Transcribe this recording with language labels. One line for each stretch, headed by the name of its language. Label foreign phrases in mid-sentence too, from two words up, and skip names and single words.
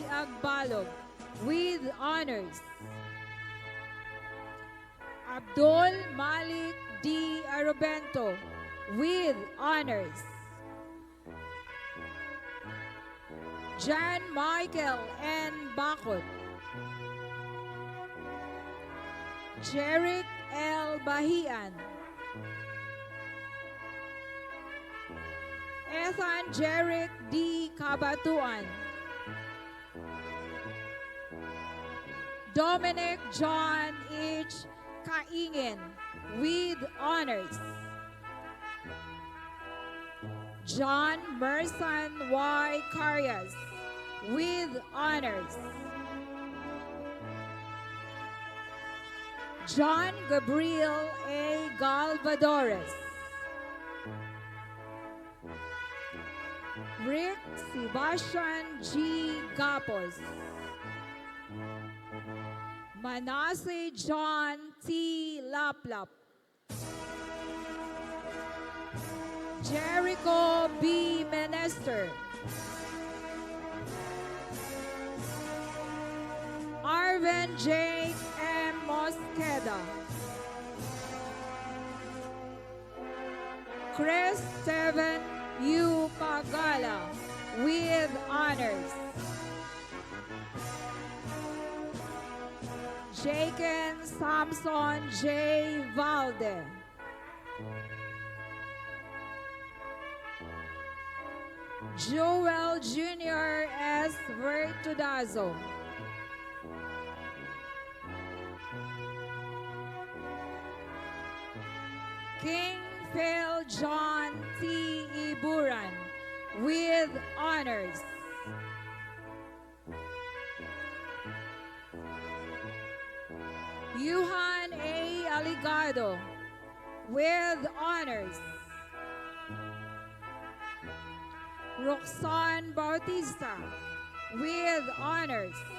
English: Agbalog with honors. Abdul Malik D. Arobento with honors. Jan Michael N. Bakut. Jeric L. Bahian. Ethan Jeric D. Cabatuan. Dominic John H. Kaingen with honors. John Merson Y. Carias with honors. John Gabriel A. Galvadores. Rick Sebastian G. Gapos. Manasseh John T. Laplap. Jericho B. Menester. Arvin J. M. Mosqueda. Chris Steven U. Pagala with honors. Jaken Samson J. Valde. Joel Jr. S. Vertudazo. King Phil John T. Iburan with honors. Yuhan A. Aligado with honors. Roxanne Bautista with honors.